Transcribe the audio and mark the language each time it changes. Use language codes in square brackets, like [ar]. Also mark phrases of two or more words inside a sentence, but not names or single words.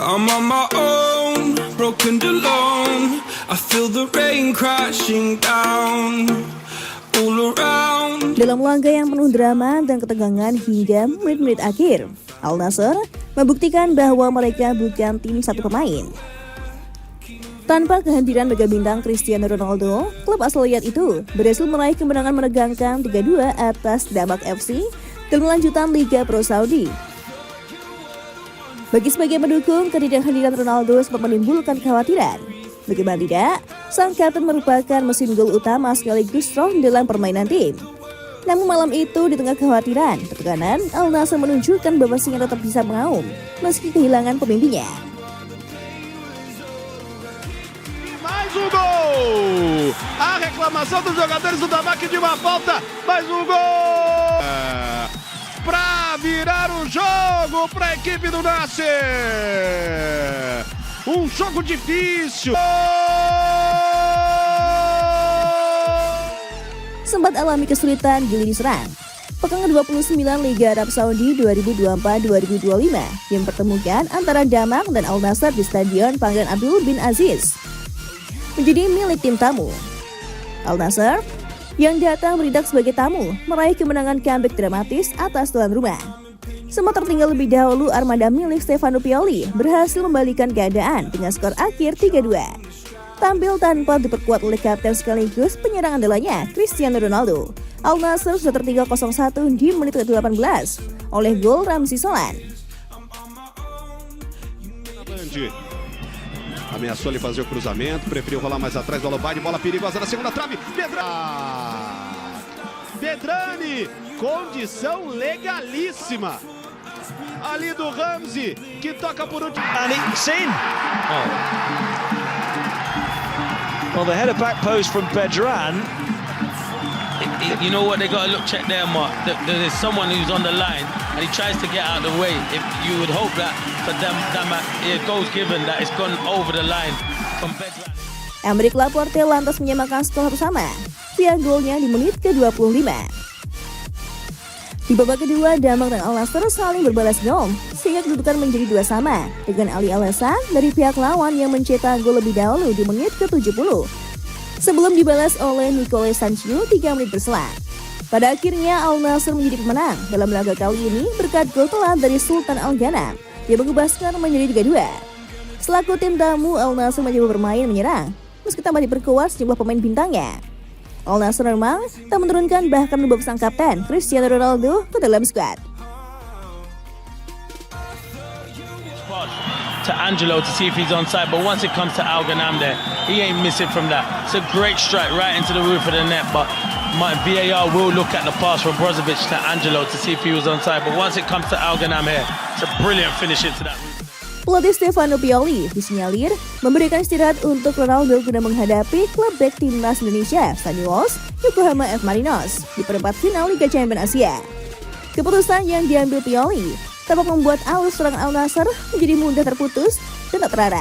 [en] on my own, broken and alone. I feel the rain crashing down all around. [id] Dalam laga yang penuh drama dan ketegangan hingga menit-menit akhir, Al Nassr membuktikan bahwa mereka bukan tim satu pemain. Tanpa kehadiran mega bintang Cristiano Ronaldo, klub asal Riyadh itu berhasil meraih kemenangan menegangkan 3-2 atas Damak FC dalam lanjutan Liga Pro Saudi. Bagi sebagian pendukung, ketidakhadiran Ronaldo sempat menimbulkan kekhawatiran. Bagaimana tidak, sang kapten merupakan mesin gol utama sekaligus roh dalam permainan tim. Namun malam itu, di tengah kekhawatiran, tekanan, Al Nassr menunjukkan bahwa singa tetap bisa mengaum meski kehilangan pemimpinnya. [pt] Mais um gol! A reclamação dos jogadores do Damak de uma falta, mais um gol! Para virar o jogo para a equipe do Nassr. Jogo difícil. [id] Sempat alami kesulitan di lini serang. Pekan ke-29 Liga Arab Saudi 2024-2025 yang mempertemukan antara Damak dan Al Nassr di Stadion Pangeran Abdul bin Aziz menjadi milik tim tamu. Al Nassr yang datang beridak sebagai tamu meraih kemenangan comeback dramatis atas tuan rumah. Sempat tertinggal lebih dahulu, armada milik Stefano Pioli berhasil membalikkan keadaan dengan skor akhir 3-2. Tampil tanpa diperkuat oleh kapten sekaligus penyerang andalanya Cristiano Ronaldo, Al Nassr sudah tertinggal 0-1 di menit ke-18 oleh gol Ramzi Solan. [pt] Ameaçou ele fazer o cruzamento, preferiu rolar mais atrás do Alobade, bola perigosa na segunda trave. Bedrani, condição legalíssima. Ali do Ramzi, que toca por último. [en] And it's in. Oh. Well, the header back post from Bedran. You know what, they got to check there, Mark. There's someone who's on the line and he tries to get out of the way. If you would hope that for them, it goes given that it's gone over the line from Bedran. [id] Aymeric Laporte lantas menyamakan skor sama via golnya di menit ke-25. Di babak kedua, Damak dan Al Nassr saling berbalas gol sehingga kedudukan menjadi 2 sama dengan Ali Alasan dari pihak lawan yang mencetak gol lebih dahulu di menit ke-70 sebelum dibalas oleh Nicole Sancho 3 menit berselang. Pada akhirnya Al Nassr menjadi pemenang dalam laga kali ini berkat gol telat dari Sultan Al Ghanam yang mengubah skor menjadi 3-2. Selaku tim tamu, Al Nassr mencoba bermain menyerang meski tambah diperkuat sejumlah pemain bintangnya. Al Nassr memang tak menurunkan bahkan membawa sang kapten Cristiano Ronaldo ke dalam skuad. [en] To Angelo to see if he's onside, but once it comes to Al Ghanam there, he ain't missing from that. It's a great strike right into the roof of the net, but my VAR will look at the pass from Brozovic to Angelo to see if he was onside, but once it comes to Al Ghanam here, it's a brilliant finish into that. [id] Pelatih Stefano Pioli disinyalir memberikan istirahat untuk Ronaldo guna menghadapi klub bek timnas Indonesia Spanyol Yokohama F. Marinos di perempat final Liga Champions Asia. Keputusan yang diambil Pioli tampak membuat alus serangan Al Nassr menjadi mudah terputus dan tak terarah.